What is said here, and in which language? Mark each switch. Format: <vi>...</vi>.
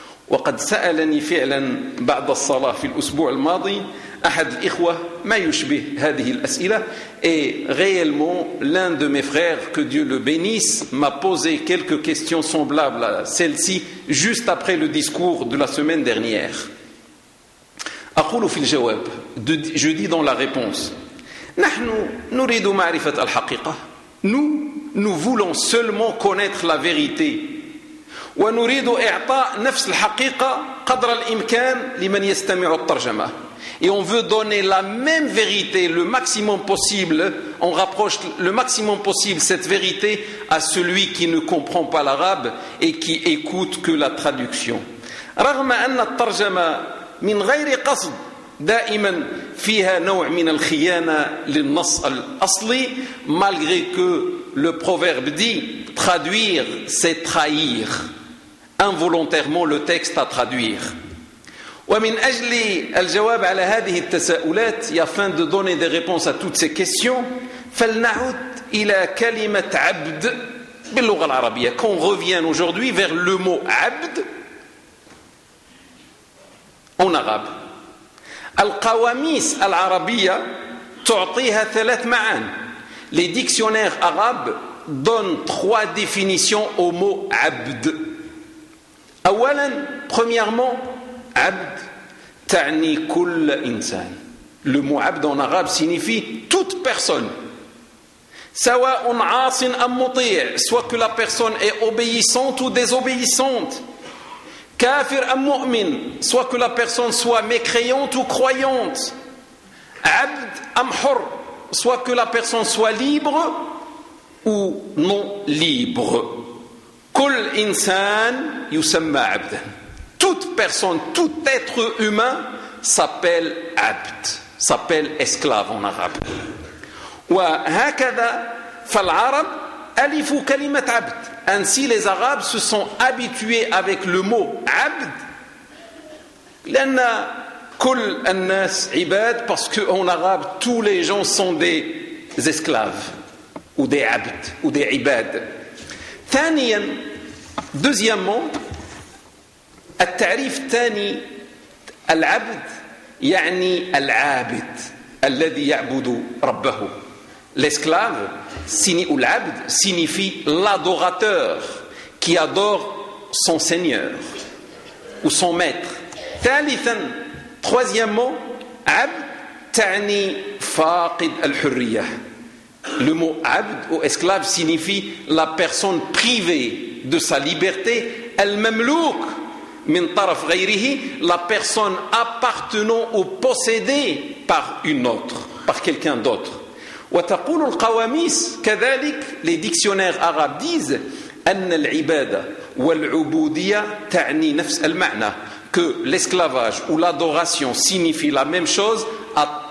<ar>وقد سألني فعلا بعد الصلاة في الأسبوع الماضي أحد الإخوة ما يشبه هذه الأسئلة</ar> <fr>et réellement l'un de mes frères, que Dieu le bénisse, m'a posé quelques questions semblables à celle-ci juste après le discours de la semaine dernière.</fr> <ar>أقول في الجواب,</ar> <fr>je dis dans la réponse,</fr> <ar>نحن نريد معرفة الحقيقة,</ar> <fr>nous voulons seulement connaître la vérité.</fr> <ar>ونريد إعطاء نفس الحقيقة قدر الإمكان لمن يستمع الترجمة.</ar> <fr>Et on veut donner la même vérité le maximum possible, on rapproche le maximum possible cette vérité à celui qui ne comprend pas l'arabe et qui écoute que la traduction.</fr> <ar>رغم أن الترجمة من غير قصد دائما فيها نوع من الخيانة للنص الأصلي,</ar> <fr>malgré que le proverbe dit traduire c'est trahir involontairement le texte à traduire.</fr> <ar>ومن أجل الجواب على هذه التساؤلات,</ar> <fr>et afin de donner des réponses à toutes ces questions,</fr> <ar>فلنعود إلى كلمة عبد باللغة العربية,</ar> <fr>qu'on revienne aujourd'hui vers le mot عبد en arabe.</fr> <ar>القواميس العربية تعطيها ثلاث معان.</ar> <fr>Les dictionnaires arabes donnent trois définitions au mot عبد.</fr> <ar>أولا,</ar> <fr>premièrement,</fr> <ar>عبد تعني كل إنسان.</ar> <fr>Le mot عبد en arabe signifie toute personne.</fr> <ar>سواء عاص أم مطيع,</ar> <fr>soit que la personne est obéissante ou désobéissante.</fr> <ar>كافر أم مؤمن,</ar> <fr>soit que la personne soit mécréante ou croyante.</fr> <ar>عبد أم حر,</ar> <fr>soit que la personne soit libre ou non libre.</fr> <ar>كل إنسان يسمى عبدا.</ar> <fr>Toute personne, tout être humain s'appelle عبد, s'appelle esclave en arabe.</fr> <ar>وهكذا فالعرب ألفوا كلمة عبد.</ar> <fr>Ainsi les Arabes se sont habitués avec le mot عبد,</fr> <ar>لأن كل الناس عباد,</ar> <fr>parce qu'en arabe tous les gens sont des esclaves ou des عبد ou des عباد.</fr> <ar>ثانيا,</ar> <fr>deuxièmement,</fr> <ar>التعريف الثاني, العبد يعني العابد الذي يعبد ربه.</ar> <fr>L'esclave, ou l'abd, signifie l'adorateur qui adore son seigneur ou son maître.</fr> <ar>ثالثاً,</ar> <fr>troisièmement,</fr> <ar>عبد تعني فاقد الحرية.</ar> <fr>Le mot abd ou esclave signifie la personne privée de sa liberté,</fr> <ar>al-mamlouk min taraf ghayrihi,</ar> <fr>la personne appartenant ou possédée par une autre, par quelqu'un d'autre.</fr> <ar>Wa taqulu al-qawamis kadhalik,</ar> <fr>les dictionnaires arabes disent</fr> <ar>an al-ibada wal-ubudiyya ta'ni nafs al-ma'na,</ar> <fr>que l'esclavage ou l'adoration signifie la même chose à</fr>